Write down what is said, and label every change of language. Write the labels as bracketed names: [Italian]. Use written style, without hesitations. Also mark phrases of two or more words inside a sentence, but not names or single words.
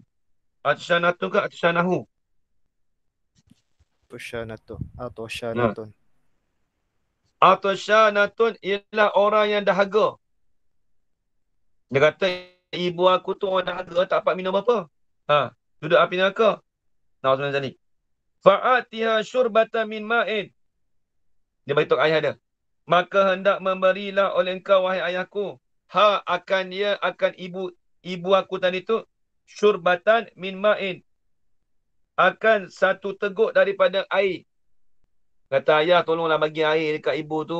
[Arabic] Atusyanatun ke atusyanahu? Atosyanatun. [Malay] Atusyanatun ialah orang yang dahaga. Dia kata ibu aku tu orang dahaga, tak dapat minum apa. Duduk api neraka. Nah, tadi. [Arabic] فأعطها شربة من ماء. [Malay] Dia beritahu ayah dia. Maka hendak memberilah oleh engkau, wahai ayahku, akan ibu aku tadi tu, [Arabic] شربة من ماء. [Malay] Akan satu teguk daripada air. Kata ayah, tolonglah bagi air dekat ibu tu.